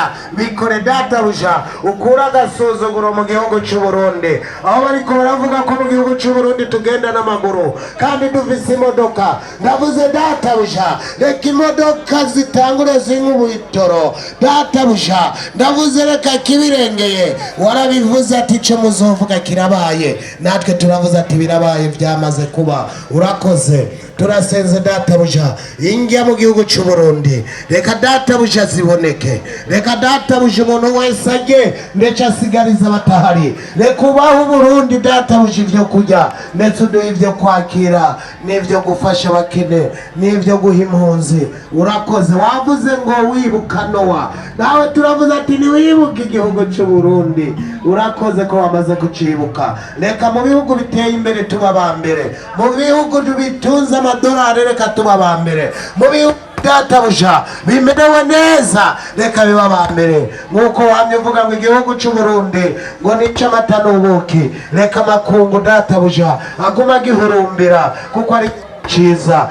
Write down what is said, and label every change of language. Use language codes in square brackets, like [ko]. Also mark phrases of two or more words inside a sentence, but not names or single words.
[rn] Bikore databuja, ukura agasuzuguro mu gihugu cy'u Burundi, aho bariko baravuga ko mu gihugu cy'u Burundi tugenda n'amaguru kandi dufise imodoka. Ndavuze databuja, reka imodoka zitangure zink'ubu itoro databuja. Ndavuze reka kibirengeye, warabivuze ati ico muzovuga kirabaye, natwe turavuze ati birabaye, byamaze kuba. Urakoze, turasenze databuja, injya mu gihugu cy'u Burundi reka databuja ziboneke. Reka databuja umuntu wese ajye ndetse asigariza batahari. Reka ubaho Burundi databuja ibyo kurya ndetse uduhe ibyo kwakira n'ibyo gufasha abakene n'ibyo guha impunzi. Urakoze, wavuze ngo wibuka Nowa, nawe turavuze ati niwibuke igihugu cy'u Burundi. Urakoze ko wamaze kucibuka. Reka mu bihugu biteye imbere tuba bambere, mu bihugu bitunze amadolari reka tuba bambere, mu bihugu databuja bimerewe neza reka biba bambere. Nkuko wamye uvuga ngo igihugu cy'u Burundi ngo nico amata n'ubuki, reka makungu databuja aguma gihurumbira kuko ari cyiza.